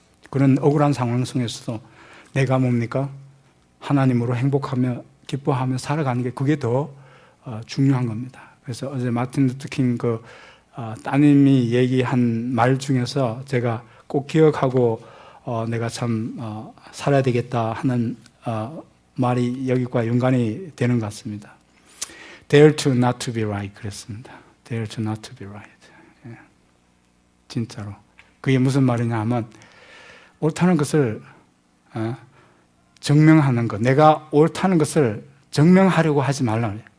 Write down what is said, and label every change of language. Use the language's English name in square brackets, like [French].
[Korean] 그런 억울한 상황 속에서도 내가 뭡니까? 하나님으로 행복하며 기뻐하며 살아가는 게 그게 더 중요한 겁니다. 그래서 어제 마틴 루터 킹 따님이 얘기한 말 중에서 제가 꼭 기억하고 내가 참 살아야 되겠다 하는 말이 여기과 연관이 되는 것 같습니다. [English] Dare to not to be right [Korean] 그랬습니다. [English] Dare to not to be right. [Korean] 진짜로. 그게 무슨 말이냐 하면 옳다는 것을 증명하는 것. 내가 옳다는 것을 증명하려고 하지 말라.